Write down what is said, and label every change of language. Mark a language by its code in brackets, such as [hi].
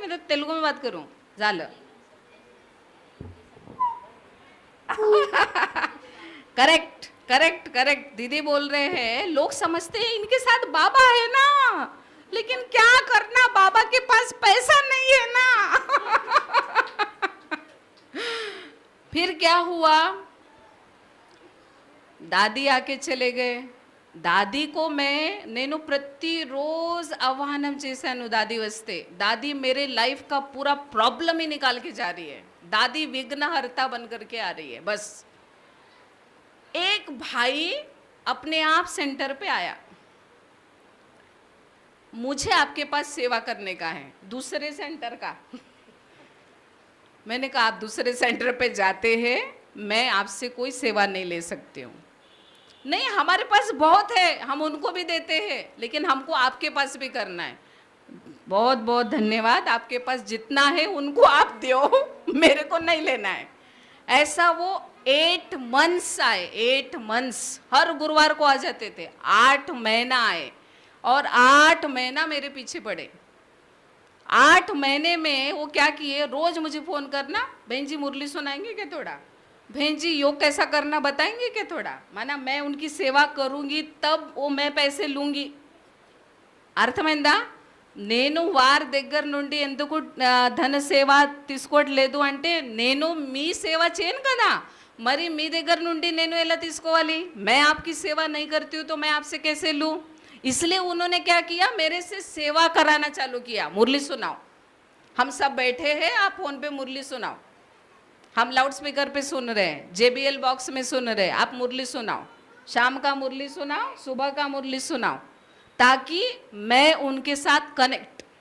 [hi] मैं तो तेलुगु में बात करूं, झालं करेक्ट करेक्ट करेक्ट, दीदी बोल रहे हैं, लोग समझते हैं इनके साथ बाबा है ना, लेकिन क्या करना, बाबा के पास पैसा नहीं है ना। फिर क्या हुआ, दादी आके चले गए। दादी को [te] నేను ప్రతిరోజు ఆహ్వానం చేశాను दादी వస్తే। [hi] दादी मेरे लाइफ का पूरा प्रॉब्लम ही निकाल के जा रही है, दादी विघ्नहर्ता बन करके आ रही है। बस एक भाई अपने आप सेंटर पे आया, मुझे आपके पास सेवा करने का है, दूसरे सेंटर का। मैंने कहा आप दूसरे सेंटर पे जाते हैं, मैं आपसे कोई सेवा नहीं ले सकती हूँ। नहीं, हमारे पास बहुत है, हम उनको भी देते हैं, लेकिन हमको आपके पास भी करना है। बहुत बहुत धन्यवाद, आपके पास जितना है उनको आप दो, मेरे को नहीं लेना है। ऐसा वो 8 मंथ्स आए, 8 मंथ्स, हर गुरुवार को आ जाते थे। 8 महीना आए और 8 महीना मेरे पीछे पड़े। 8 महीने में वो क्या किए, रोज मुझे फोन करना, बहन जी मुरली सुनाएंगे क्या थोड़ा, बहन जी योग कैसा करना बताएंगे क्या थोड़ा, माना मैं उनकी सेवा करूंगी तब वो मैं पैसे लूंगी। [te] అర్థమైందా? నేను వారి దగ్గర నుండి ఎందుకు ధన సేవ తీసుకోవట్లేదు అంటే, నేను మీ సేవ చేయను కదా, మరి మీ దగ్గర నుండి నేను ఎలా తీసుకోవాలి? [hi] मैं आपकी सेवा नहीं करती हूँ तो मैं आपसे कैसे लूँ? इसलिए उन्होंने क्या किया, मेरे से सेवा कराना चालू किया। मुरली सुनाओ, हम सब बैठे हैं, आप फोन पे मुरली सुनाओ, हम लाउड स्पीकर पे सुन रहे हैं, JBL बॉक्स में सुन रहे हैं, आप मुरली सुनाओ, शाम का मुरली सुनाओ, सुबह का मुरली सुनाओ, ताकि मैं उनके साथ कनेक्ट।